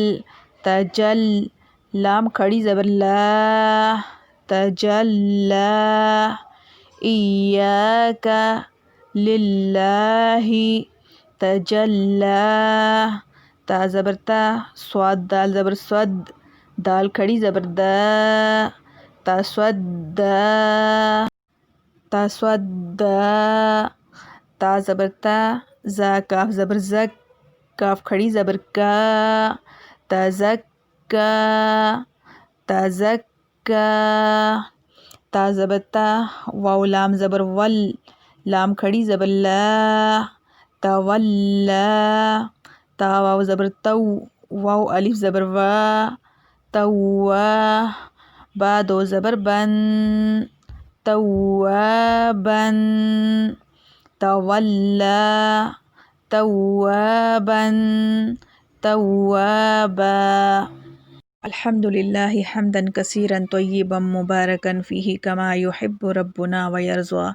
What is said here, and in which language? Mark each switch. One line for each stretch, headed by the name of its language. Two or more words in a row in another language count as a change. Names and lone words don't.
Urdu: تجل. لام کھڑی زبر لا تجلی.
Arabic: ایاک للہ تجلی.
Urdu: تا زبر تا. صاد دال زبر صد. دال کھڑی زبر دا.
Arabic: تصدا تصدا.
Urdu: تا زبر تا. زا کاف زبر زک. کاف کھڑی زبر کا.
Arabic: تزکا تزکا.
Urdu: تا زبر تا. واو لام زبر ول. لام کھڑی زبر لا. تولا. تا واو زبر تو. واو الف زبر وا. توا. با دو زبر بن.
Arabic: توابن. تولا توابا توابا. الحمد لله حمدا كثيرا طيبا مباركا فيه كما يحب ربنا ويرضى.